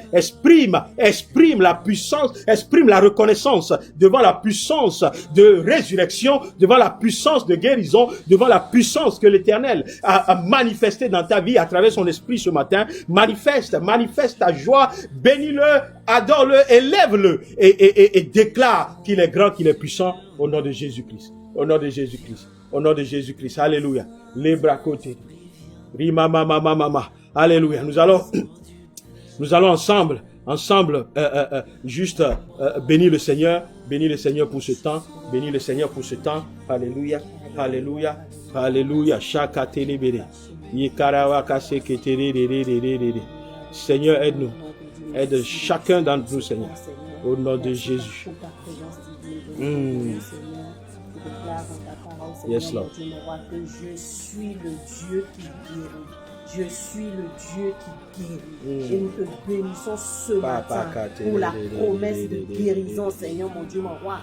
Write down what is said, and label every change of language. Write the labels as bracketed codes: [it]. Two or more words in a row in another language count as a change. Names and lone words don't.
[fr] Exprime la puissance, exprime la reconnaissance devant la puissance de résurrection, devant la puissance de guérison, devant la puissance que l'Éternel a manifestée dans ta vie à travers son esprit ce matin. Manifeste ta joie. Bénis-le, adore-le, élève-le et déclare qu'il est grand, qu'il est puissant au nom de Jésus-Christ. Au nom de Jésus-Christ. Au nom de Jésus-Christ. Alléluia. Les bras côtés. Rima mama mama. Alléluia. Nous allons ensemble, juste bénir le Seigneur pour ce temps. Bénir le Seigneur pour ce temps. Alléluia. Alléluia. Alléluia. Chaka telebere. Yikarawa kase ketere. Seigneur, aide-nous. Aide chacun d'entre nous, Seigneur. Au nom de Jésus. [en] Yes, Lord. [fr] Que je suis le Dieu qui guérit. Je suis le Dieu qui guérit. Et nous te bénissons ce matin pour la promesse de guérison, Seigneur, mon Dieu, mon roi.